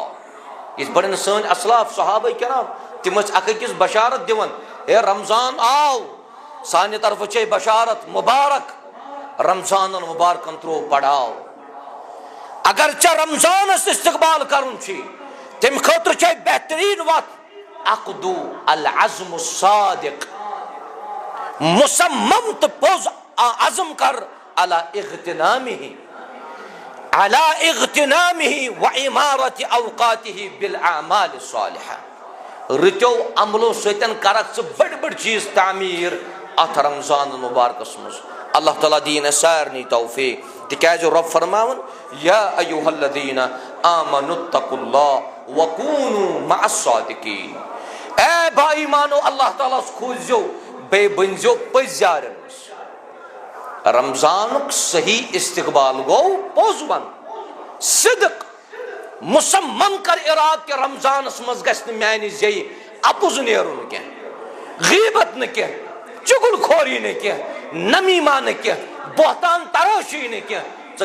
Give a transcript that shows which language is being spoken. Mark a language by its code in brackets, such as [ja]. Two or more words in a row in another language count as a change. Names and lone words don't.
[ks] یِتھ پٲٹھۍ سٲنۍ اسلاف صحابہ کرام تِم ٲسۍ اکھ أکِس بشارت دِوان، ہے رمضان آو، سانہِ طرفہٕ چھے بشارت مبارک، رمضانن مبارکن ترٛوو پڑاو. اگر ژےٚ رمضانس استقبال کرُن چھُے تمہِ خٲطرٕ چھے بہترین وتھ [ar] عقدو العزم الصادق، [ks] مصمم تہٕ پوٚز عزم کر [ar] علی اغتنامہ وعمارت اوقاتہ بالاعمال الصالحہ. [ks] رٕتیو عملو سۭتۍ کرکھ ژٕ بٔڑۍ بٔڑۍ چیٖز تعمیٖر اتھ رمضان مبارکس منٛز. اللہ تعالیٰ دِیِن اَسہِ سارنٕے توفیق. تِکیازِ رب فرماوُن [ar] یا ایُہا الذین آمنوا اتقوا اللہ وکونوا مع الصادقین. [ks] اے با ایمانو اللہ تعالیٰ ہس کھوٗزِو بیٚیہِ بٔنزیو پٔزۍ یارن منٛز. رمضانُک صحیح استقبال گوٚو پوٚز ون، صدق، مصمم کر اراد کہ رمضانس منٛز گژھِ نہٕ میانہِ زیٚیہِ اپُز نیرُن کینٛہہ، غیبت نہٕ کینٛہہ، چُگل خوری نہٕ کینٛہہ، نمیٖما نہٕ کینٛہہ، بہتان ترٲشی نہٕ کینٛہہ.